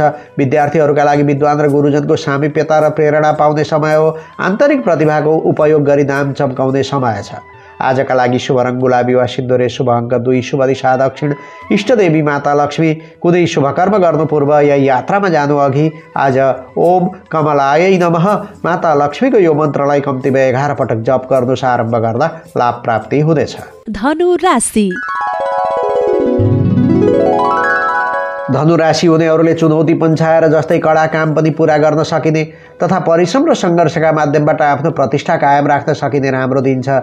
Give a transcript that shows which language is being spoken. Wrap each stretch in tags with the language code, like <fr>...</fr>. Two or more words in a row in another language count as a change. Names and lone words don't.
<ne>विद्यार्थीहरूका लागि विद्वान र गुरुजनको सामिप्यता र प्रेरणा पाउने समय हो। आन्तरिक प्रतिभाको उपयोग गरी नाम चम्काउने समय छ। आजका लागि शुभ रङ गुलाबी वा सिन्दुरे, शुभ अङ्क 2, शुभ दिशा दक्षिण, इष्टदेवी माता लक्ष्मी। कुनै शुभ कर्म गर्नु पूर्व या यात्रामा जानु अघि आज</ne> <sa>ओम कमलायै नमः</sa> <ne>माता लक्ष्मीको यो मन्त्रलाई कम्तीमा 11 पटक जप गर्नुहोस्। आरम्भ गर्दा लाभ प्राप्ति हुनेछ। धनु राशि। धनु राशि हुनेहरूले चुनौती पन्छाएर जस्तै कडा काम पनि पूरा गर्न सकिने तथा परिश्रम र सङ्घर्षका माध्यमबाट आफ्नो प्रतिष्ठा कायम राख्न सकिने राम्रो दिन छ।</ne>